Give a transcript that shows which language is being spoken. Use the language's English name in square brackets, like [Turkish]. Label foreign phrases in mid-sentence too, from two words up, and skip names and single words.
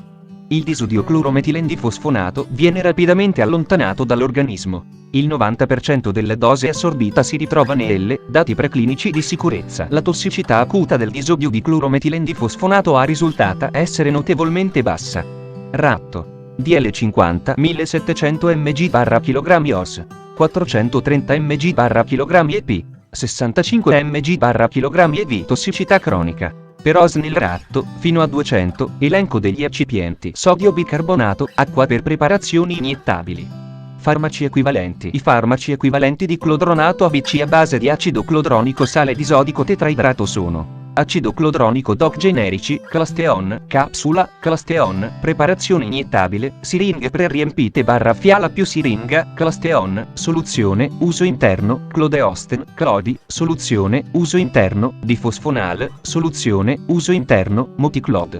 [Italian] Il disodioclorometilendifosfonato viene rapidamente allontanato dall'organismo. Il 90% della dose assorbita si ritrova nelle dati preclinici di sicurezza. La tossicità acuta del disodio di clorometilendifosfonato è risultata essere notevolmente bassa. Ratto. DL50 1700 mg/kg OS, 430 mg/kg EP, 65 mg/kg EV. Tossicità cronica. Per OS nel ratto, fino a 200, elenco degli eccipienti. Sodio bicarbonato, acqua per preparazioni iniettabili. Farmaci equivalenti. I farmaci equivalenti di clodronato ABC a base di acido clodronico sale disodico tetraidrato sono: acido clodronico DOC generici, Clasteon, capsula, Clasteon, preparazione iniettabile, siringhe preriempite / fiala più siringa, Clasteon, soluzione, uso interno, Clodeosten, Clodi, soluzione, uso interno, difosfonal, soluzione, uso interno, Moticlod.